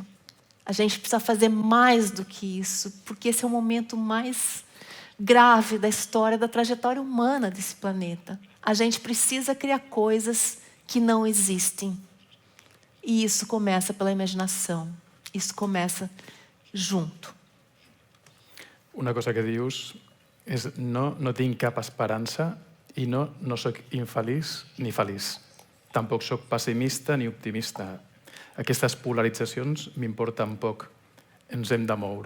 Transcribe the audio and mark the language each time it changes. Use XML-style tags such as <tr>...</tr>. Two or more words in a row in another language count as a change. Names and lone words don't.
<pt>A gente precisa fazer mais do que isso, porque esse é o momento mais grave da história, da trajetória humana desse planeta. A gente precisa criar coisas que não existem. E isso começa pela imaginação. Isso começa junto.</pt> <ca>Una cosa que dius és no tinc cap esperança i no sóc infeliç ni feliç. Tampoc sóc pessimista ni optimista. Aquestes polaritzacions m'importen poc. Ens hem de moure.</ca>